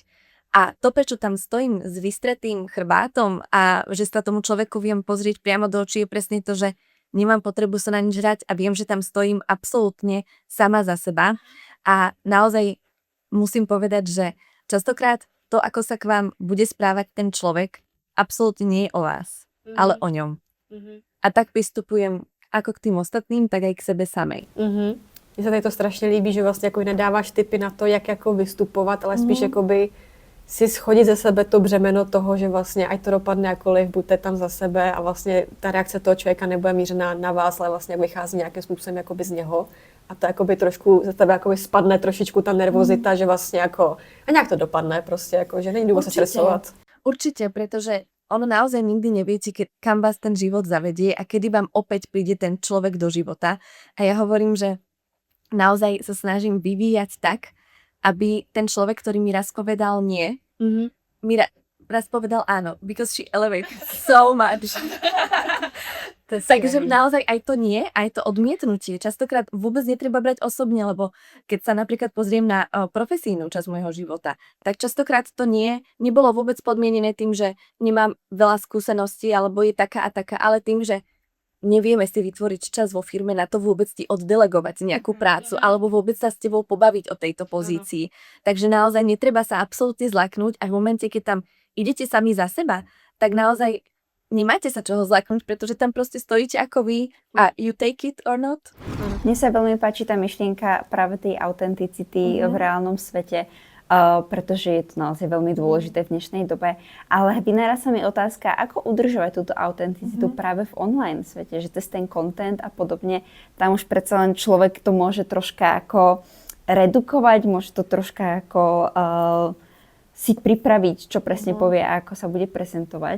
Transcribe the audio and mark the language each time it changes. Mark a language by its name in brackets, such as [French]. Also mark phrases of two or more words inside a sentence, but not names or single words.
[Slovak] A to, prečo tam stojím s vystretým chrbátom a že sa tomu človeku viem pozrieť priamo do očí, je presne to, že nemám potrebu sa na nič hrať a viem, že tam stojím absolútne sama za seba. A naozaj musím povedať, že častokrát to, ako sa k vám bude správať ten človek, absolútne nie je o vás, ale o ňom. A tak pristupujem ako k tým ostatným, tak aj k sebe samej. [Czech] Mně se tady to strašně líbí, že vlastně jako nedáváš tipy na to, jak jako vystupovat, ale spíš jakoby si schodit ze sebe to břemeno toho, že vlastně ať to dopadne jakoliv, buďte tam za sebe a vlastně ta reakce toho člověka nebude mířená na vás, ale vlastně vychází nějakým způsobem jakoby z něho. A to jakoby trošku za tebe jakoby spadne trošičku ta nervozita, že vlastně jako a nějak to dopadne prostě, jako, že není důvod se stresovat. [Slovak] Určite, pretože ono naozaj nikdy neviete, kam vás ten život zavedie a kedy vám opäť príde ten človek do života. A ja hovorím, že naozaj sa snažím vyvíjať tak, aby ten človek, ktorý mi raz povedal nie, mi raz povedal áno, [English] because she elevated so much. [Slovak] Takže naozaj aj to nie, aj to odmietnutie. Častokrát vôbec netreba brať osobne, lebo keď sa napríklad pozriem na profesijnú časť môjho života, tak častokrát to nebolo vôbec podmienené tým, že nemám veľa skúseností, alebo je taká a taká, ale tým, že nevieme si vytvoriť čas vo firme na to vôbec ti oddelegovať nejakú prácu, alebo vôbec sa s tebou pobaviť o tejto pozícii. Takže naozaj netreba sa absolútne zlaknúť a v momente, keď tam idete sami za seba, tak naozaj nemáte sa čoho zlaknúť, pretože tam proste stojíte ako vy a [English] you take it or not. [Slovak] Mne sa veľmi páči tá myšlienka práve tej autenticity v reálnom svete, pretože je to naozaj veľmi dôležité v dnešnej dobe. Ale vynára sa mi otázka, ako udržovať túto autenticitu práve v online svete, že cez ten content a podobne, tam už predsa len človek to môže troška ako redukovať, môže to troška ako si pripraviť, čo presne povie a ako sa bude prezentovať.